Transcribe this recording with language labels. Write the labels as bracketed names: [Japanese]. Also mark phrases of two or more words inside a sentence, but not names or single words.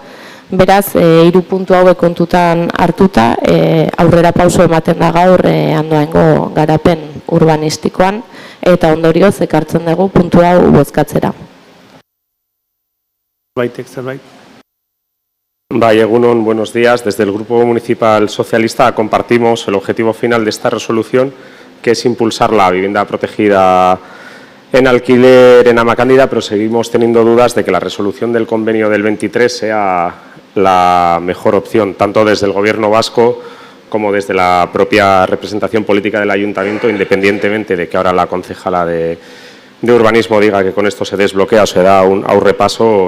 [Basque] Beraz, 3 puntu hauek kontutan hartuta, aurrera pauso ematen da gaur Andoaingo garapen urbanistikoan, eta ondorioz ekartzen dugu puntu hau bozkatzera. Zerbait? Bai, egunon, [Spanish] buenos días. Desde el Grupo Municipal Socialista compartimos el objetivo final de esta resolución, que es impulsar la vivienda protegida en alquiler en Amakandida, pero seguimos teniendo dudas de que la resolución del convenio del 23 sea la mejor opción, tanto desde el Gobierno vasco como desde la propia representación política del Ayuntamiento, independientemente de que ahora la concejala de urbanismo diga que con esto se desbloquea o se da un repaso.